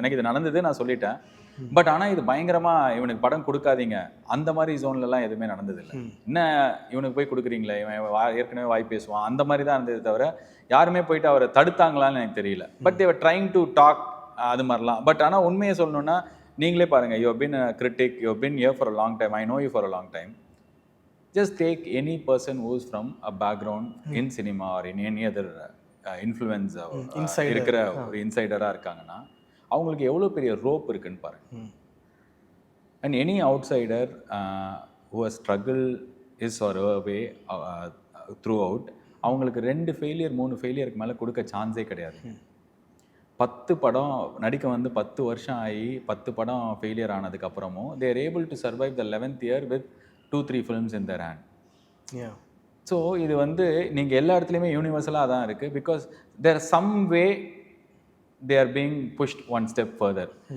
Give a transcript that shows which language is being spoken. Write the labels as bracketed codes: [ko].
[ta] எனக்கு இது நடந்தது, நான் சொல்லிட்டேன். பட் ஆனால் இது பயங்கரமாக இவனுக்கு படம் கொடுக்காதீங்க அந்த மாதிரி ஜோன்லலாம் எதுவுமே நடந்ததில்லை. என்ன இவனுக்கு போய் கொடுக்குறீங்களே, இவன் ஏற்கனவே வாய் பேசுவான், அந்த மாதிரி தான் இருந்தது தவிர யாருமே போயிட்டு அவரை தடுத்தாங்களான்னு எனக்கு தெரியல. [en] but they were trying to talk, [ta] அது மாதிரிலாம். பட் ஆனால் உண்மையை சொல்லணுன்னா, நீங்களே பாருங்கள், [en] You have been a critic, you have been here for a long time, I know you for a long time. Just take any person who is from a background in cinema or in any other influence [ta] இருக்கிற ஒரு இன்சைடராக இருக்காங்கன்னா அவங்களுக்கு எவ்வளோ பெரிய rope இருக்குன்னு பாருங்க. [en] and any outsider who has struggled his or her way throughout, [ta] அவங்களுக்கு 2 failure 3 ஃபெயிலியருக்கு மேலே கொடுக்க சான்ஸே கிடையாது. 10 படம் நடிக்க வந்து 10 வருஷம் ஆகி 10 படம் failure ஆனதுக்கப்புறமும் [en] they are able to survive the 11th year with 2-3 films in their hand. [ta] So இது வந்து நீங்கள் எல்லா இடத்துலையுமே யூனிவர்சலாக தான் இருக்குது. [en] Because there some way they are being pushed one step further.